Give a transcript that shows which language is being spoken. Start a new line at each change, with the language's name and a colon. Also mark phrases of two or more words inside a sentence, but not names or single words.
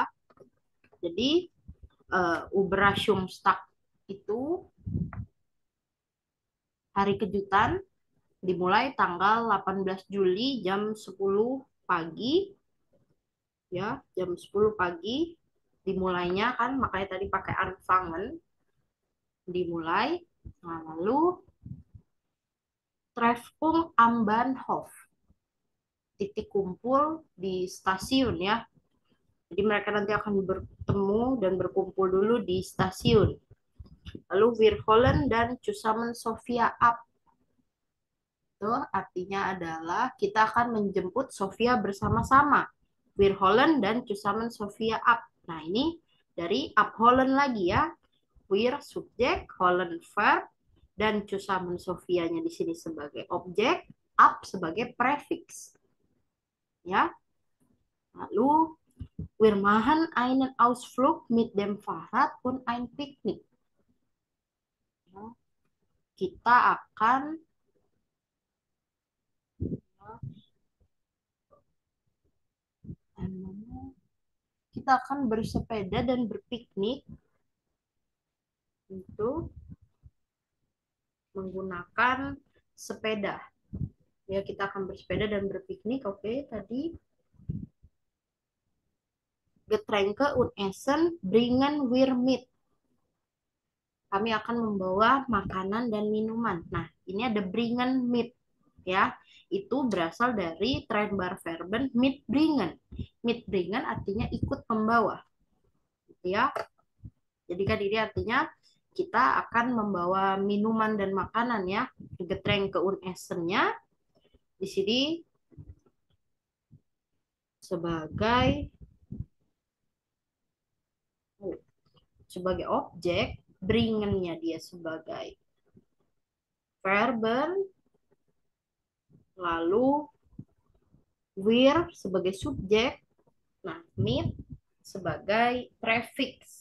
Indonesian: Jadi Überraschungstag itu hari kejutan dimulai tanggal 18 Juli jam 10 pagi ya, jam 10 pagi dimulainya kan makanya tadi pakai anfangen dimulai. Nah, lalu
German: Treffpunkt am Bahnhof,
Indonesian: titik kumpul di stasiun ya. Jadi mereka nanti akan bertemu dan berkumpul dulu di stasiun.
German: Lalu wir holen dan zusammen Sofia ab.
Indonesian: Itu artinya adalah kita akan menjemput Sofia bersama-sama.
German: Wir holen dan zusammen Sofia ab.
Indonesian: Nah, ini dari abholen lagi ya. Wir subjek, holen verb, dan zusammen Sofianya di sini sebagai objek, ab sebagai prefix. Ya.
German: Lalu wir machen einen Ausflug mit dem Fahrrad und ein Picknick.
Indonesian: Ya. Kita akan bersepeda dan berpiknik itu menggunakan sepeda. Ya, kita akan bersepeda dan berpiknik. Oke, tadi
German: Getränke und Essen bringen wir mit.
Indonesian: Kami akan membawa makanan dan minuman. Nah, ini ada
German: bringen mit
Indonesian: ya. Itu berasal dari Trennbarverben mitbringen. Mitbringen artinya ikut membawa. Ya. Jadi kan ini artinya kita akan membawa minuman dan makanan ya.
German: Getränke und Essen-nya
Indonesian: di sini sebagai objek, bringen-nya dia sebagai verben, lalu wir sebagai subjek, Nah, mit sebagai prefix.